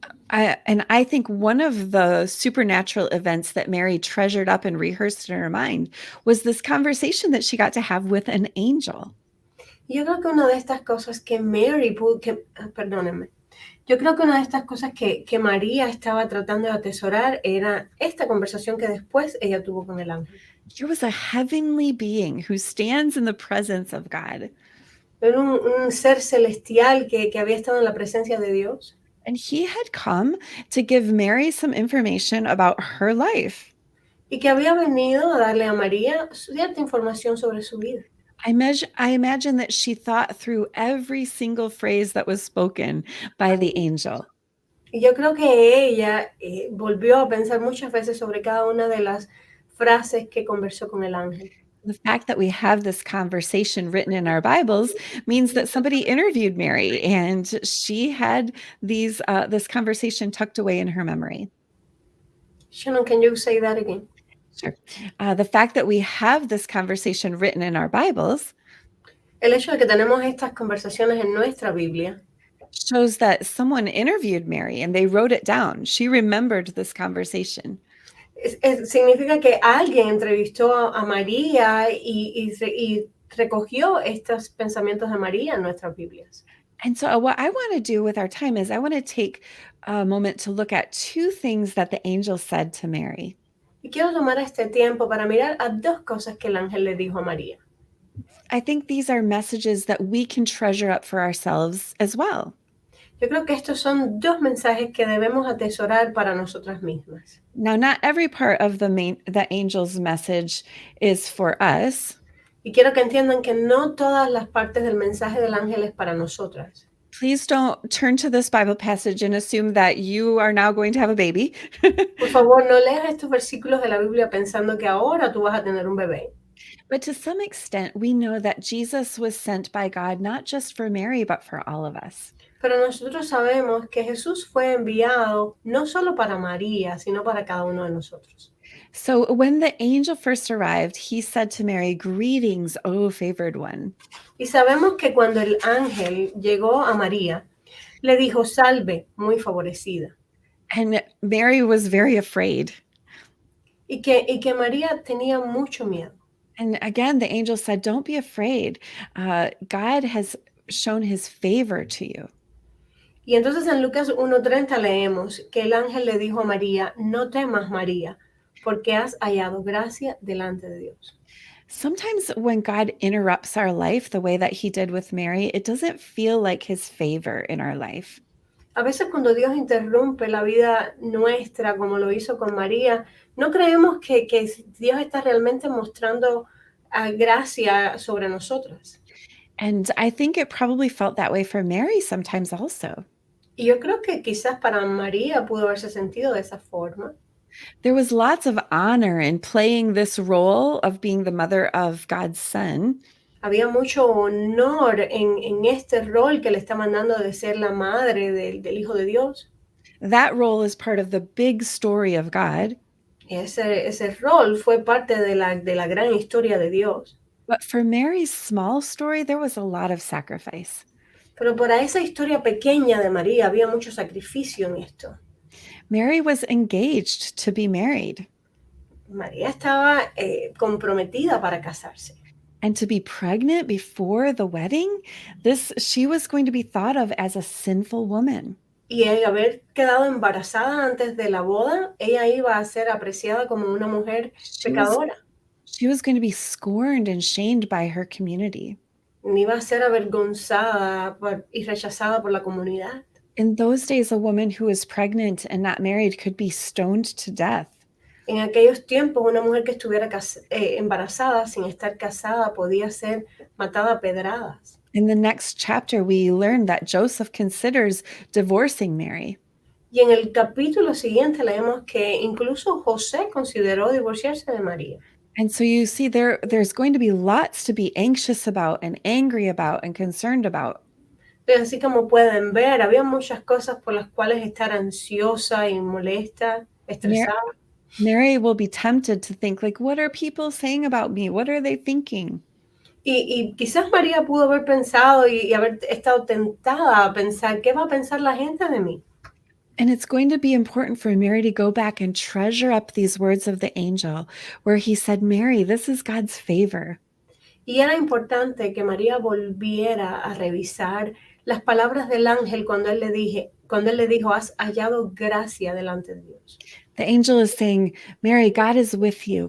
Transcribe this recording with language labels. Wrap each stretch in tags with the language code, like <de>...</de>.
<en>And I think one of the supernatural events that Mary treasured up and rehearsed in her mind was this conversation that she got to have with an angel.</en> <es>Yo creo que una de estas cosas que perdónenme, yo creo que una de estas cosas que María estaba tratando de atesorar era esta conversación que después ella tuvo con el ángel.</es> <en>Here was a heavenly being who stands in the presence of God.</en> <es>Era un ser celestial que había estado en la presencia de Dios.</es> <en>And he had come to give Mary some information about her life.</en> <es>Y que había venido a darle a María cierta información sobre su vida.</es> <en>I imagine that she thought through every single phrase that was spoken by the angel.</en> <es>Y yo creo que ella volvió a pensar muchas veces sobre cada una de las frases que conversó con el ángel.</es> <en>The fact that we have this conversation written in our Bibles means that somebody interviewed Mary and she had this conversation tucked away in her memory. Shannon, can you say that again? Sure. The fact that we have this conversation written in our Bibles</en> <es>El hecho de que tenemos estas conversaciones en nuestra Biblia</es> <en>shows that someone interviewed Mary and they wrote it down. She remembered this conversation.</en> <es>significa que alguien entrevistó a María y recogió estos pensamientos de María en nuestras Biblias.</es> <en>And so what I want to do with our time is I want to take a moment to look at two things that the angel said to Mary.</en> <es>Y quiero tomar este tiempo para mirar a dos cosas que el ángel le dijo a María.</es> <en>I think these are messages that we can treasure up for ourselves as well.</en> <es>Yo creo que estos son dos mensajes que debemos atesorar para nosotras mismas.</es> <en>Now, not every part of the angel's message is for us.</en> <es>Y quiero que entiendan que no todas las partes del mensaje del ángel es para nosotras.</es> <en>Please don't turn to this Bible passage and assume that you are now going to have a baby.</en> <es>Por favor, no leas estos versículos de la Biblia pensando que ahora tú vas a tener un bebé.</es> <en>But to some extent, we know that Jesus was sent by God not just for Mary, but for all of us.</en> <es>Pero nosotros sabemos que Jesús fue enviado no solo para María, sino para cada uno de nosotros.</es> <en>So when the angel first arrived, he said to Mary, "Greetings, O favored one."</en> <es>Y sabemos que cuando el ángel llegó a María, le dijo, salve, muy favorecida.</es> <en>And Mary was very afraid.</en> <es>Y que María tenía mucho miedo.</es> <en>And again, the angel said, "Don't be afraid. God has shown his favor to you."</en> <es>Y entonces en Lucas 1:30 leemos que el ángel le dijo a María, no temas, María, porque has hallado gracia delante de Dios.</es> <en>Sometimes when God interrupts our life the way that he did with Mary, it doesn't feel like his favor in our life.</en> <es>A veces cuando Dios interrumpe la vida nuestra, como lo hizo con María, no creemos que Dios está realmente mostrando gracia sobre nosotras.</es> <en>And I think it probably felt that way for Mary sometimes also.</en> <es>Y yo creo que quizás para María pudo haberse sentido de esa forma.</es> <en>There was lots of honor in playing this role of being the mother of God's son.</en> <es>Había mucho honor en este rol que le está mandando de ser la madre del Hijo de Dios.</es> <en>That role is part of the big story of God.</en> <es>Ese rol fue parte de la gran historia de Dios.</es> <en>But for Mary's small story, there was a lot of sacrifice.</en> <es>Pero para esa historia pequeña de María había mucho sacrificio en esto.</es> <en>Mary was engaged to be married.</en> <es>María estaba comprometida para casarse.</es> <en>And to be pregnant before the wedding, she was going to be thought of as a sinful woman.</en> <es>Y el haber quedado embarazada antes de la boda, ella iba a ser apreciada como una mujer pecadora.</es> <en>She was going to be scorned and shamed by her community.</en> <es>Iba a ser avergonzada y rechazada por la comunidad.</es> <en>In those days, a woman who was pregnant and not married could be stoned to death.</en> <es>En aquellos tiempos, una mujer que estuviera embarazada sin estar casada podía ser matada a pedradas.</es> <en>In the next chapter, we learn that Joseph considers divorcing Mary.</en> <es>Y en el capítulo siguiente leemos que incluso José consideró divorciarse de María.</es> <en>And so you see there's going to be lots to be anxious about and angry about and concerned about.</en> <es>Así como pueden ver, había muchas cosas por las cuales estar ansiosa y molesta, estresada.</es> <en>Mary will be tempted to think, like, what are people saying about me? What are they thinking?</en> <es>Y quizás María pudo haber pensado y haber estado tentada a pensar, ¿qué va a pensar la gente de mí?</es> <en>And it's going to be important for Mary to go back and treasure up these words of the angel where he said, Mary, this is God's favor.</en> <es>Y era importante que María volviera a revisar las palabras del ángel cuando él le dijo, has hallado gracia delante de Dios.</es> <en>The angel is saying, Mary, God is with you.</en>